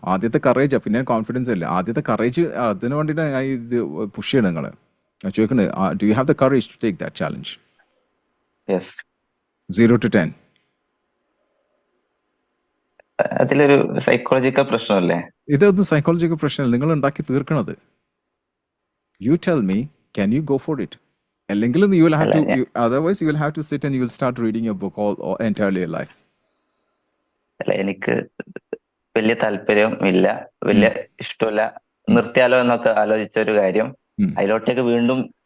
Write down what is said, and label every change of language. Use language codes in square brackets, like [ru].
[ml] ആദ്യത്തെ കറേജാ, പിന്നെ കോൺഫിഡൻസ് ഇല്ല. ആദ്യത്തെ കറേജ്, അതിന് വേണ്ടിയിട്ട് ഞാൻ ഇത് പുഷ് ചെയ്യണം നിങ്ങളെ. ചോദിക്കണേ, [en] Do you have the courage to take that challenge? 0 to 10. [ml] അതിലൊരു സൈക്കോളജിക്കൽ പ്രശ്നമല്ലേ? ഇതൊന്നും സൈക്കോളജിക്കൽ പ്രശ്നമല്ല, നിങ്ങൾ ഉണ്ടാക്കി തീർക്കണത്. [en] You tell me, can you go for it? [ml] അല്ലെങ്കിൽ [en] you will have to, otherwise you will have to sit and you will start reading your book all entirely your life. [ml] അല്ല, എനിക്ക് വലിയ താല്പര്യം ഇല്ല, വലിയ ഇഷ്ടമില്ല. നിർത്തിയാലോ എന്നൊക്കെ ആലോചിച്ച ഒരു കാര്യം അതിലോട്ടേക്ക് വീണ്ടും